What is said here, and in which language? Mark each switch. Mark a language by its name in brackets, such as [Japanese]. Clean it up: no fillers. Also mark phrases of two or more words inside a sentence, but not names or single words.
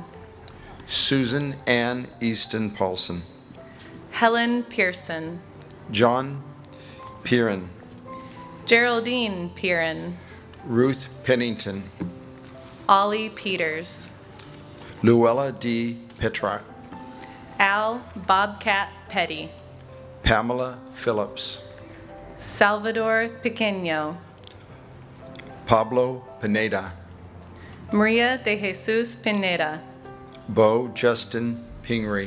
[English] Susan Ann Easton Paulson, Helen Pearson, John Pieren, Geraldine Pieren, Ruth Pennington, Ollie Peters, Luella D. Petrarch, Al Bobcat Petty, Pamela Phillips, Salvador Pequeño, Pablo Pineda, Maria de Jesus Pineda, Bo Justin Pingree,